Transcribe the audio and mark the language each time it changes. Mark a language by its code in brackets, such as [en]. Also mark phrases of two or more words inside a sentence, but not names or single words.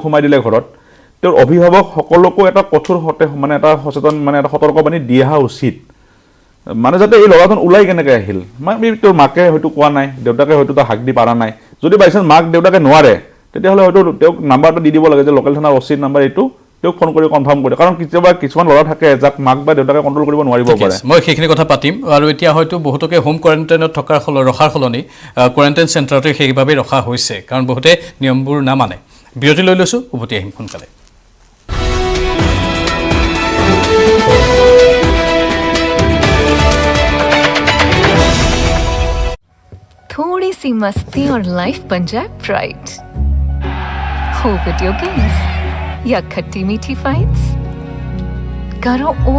[as] সোমাই দিলে ঘৰত তেওঁৰ অভিভাৱক সকলোকো এটা কঠোৰ মানে এটা সচেতন মানে এটা সতৰ্কবাণী দি অহা উচিত মানে যাতে এই ল'ৰাজন ওলাই কেনেকৈ আহিল মানে তোৰ মাকে হয়তো কোৱা নাই দেউতাকে হয়তো তাক হাক দি পাৰা নাই যদি বাইচান্স মাক দেউতাকে নোৱাৰে তেতিয়াহ'লে হয়তো তেওঁক নাম্বাৰটো দি দিব লাগে যে লোকেল থানাৰ অচিত নাম্বাৰ এইটো তেওঁক ফোন কৰি কনফাৰ্ম কৰে কাৰণ কেতিয়াবা কিছুমান ল'ৰা থাকে যাক মাক বা দেউতাকে কণ্ট্ৰল কৰিব নোৱাৰিব পাৰে মই সেইখিনি কথা পাতিম আৰু এতিয়া হয়তো বহুতকে [en] home quarantine [as] ৰখাৰ সলনি [en] quarantine centre [as] সেইবাবে ৰখা হৈছে কাৰণ বহুতে নিয়মবোৰ নামানে বিৰতি লৈ লৈছোঁ উভতি আহিম সোনকালে [hi] थोड़ी सी मस्ती और लाइफ बन जाए ब्राइट हो [en] video games [hi] या खट्टी मीठी फाइट्स करो और